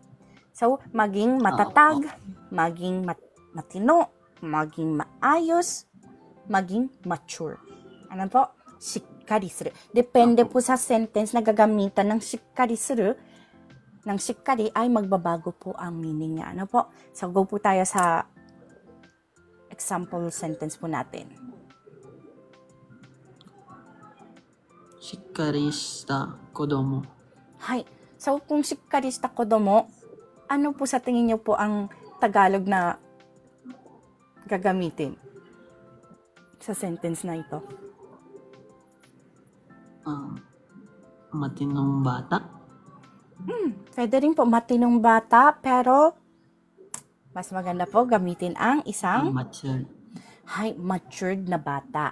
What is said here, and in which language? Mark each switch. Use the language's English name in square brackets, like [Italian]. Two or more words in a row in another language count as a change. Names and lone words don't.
[Filipino] So, maging matatag, maging matino, maging maayos, maging mature. Ano po? [Japanese] しっかりする. [Filipino] Depende po sa sentence na gagamitan ng [Japanese] しっかりする. [Filipino] Ng shikkari ay magbabago po ang meaning niya. Ano po? So, go po tayo sa [English] example sentence [Filipino] po natin. [Japanese] しっかりした子供。 Hay. [Filipino] So, kung [Japanese] しっかりした子供, [Filipino] ano po sa tingin niyo po ang Tagalog na gagamitin sa sentence na ito? Matinong bata. Pwede rin po matinong bata, pero mas maganda po gamitin ang isang matured na bata.